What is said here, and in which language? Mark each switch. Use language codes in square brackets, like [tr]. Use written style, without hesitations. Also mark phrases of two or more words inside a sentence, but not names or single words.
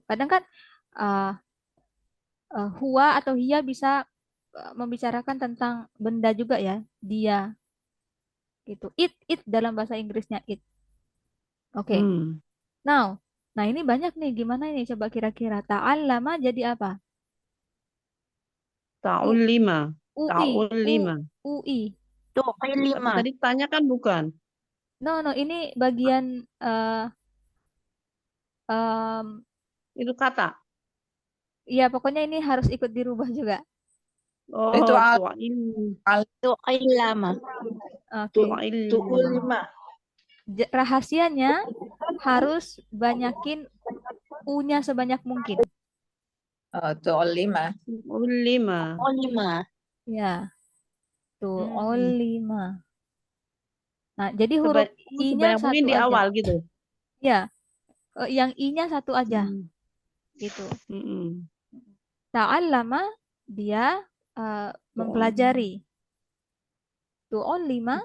[id] Kadang kan huwa atau hiya bisa membicarakan tentang benda juga ya. Dia. Gitu. It dalam bahasa Inggrisnya it. Oke. Now, nah ini banyak nih. Gimana ini? Coba kira-kira. Ta'allama jadi apa? Ta'ulima. UI. Ta'ulima. UI. Tapi Tu'ilima. tadi tanya kan bukan. No, ini bagian Itu kata. ya pokoknya ini harus ikut dirubah juga. Oh, Itu Tu'ilama. Oke. Tu'ulima. Rahasianya harus banyakin U-nya sebanyak mungkin. Tu'ulima. Ulima. Ulima. Ya. Tu'ulima. Nah, jadi huruf Sebanyak I-nya mungkin satu di aja. awal gitu. Ya. Yang I-nya satu aja. Gitu. Ta'allama, dia mempelajari. Tu'ulima,